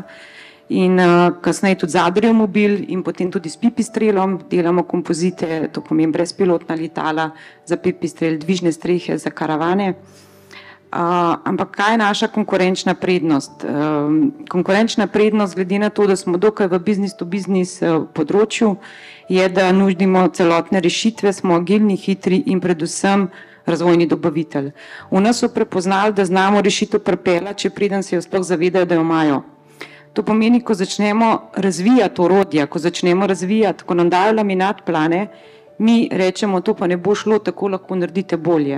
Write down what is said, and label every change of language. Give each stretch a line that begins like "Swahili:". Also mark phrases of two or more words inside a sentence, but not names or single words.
Slovenian: In kasneje tudi z Adrio Mobil in potem tudi s Pipistrelom delamo kompozite, to pomeni brezpilotna letala za Pipistrel, dvižne strehe za karavane. Ampak kaj je naša konkurenčna prednost? Konkurenčna prednost, glede na to, da smo dokaj v
English: business to business
Slovenian: področju, je, da nudimo celotne rešitve, smo agilni, hitri in predvsem razvojni dobavitelj. V nas so prepoznali, da znamo rešitev pripeljati, če preden se jo sploh zavedajo, da jo imajo. To pomeni, ko začnemo razvijati orodja, ko začnemo razvijati, ko nam dajo laminat plane, mi rečemo, to pa ne bo šlo, tako lahko naredite bolje.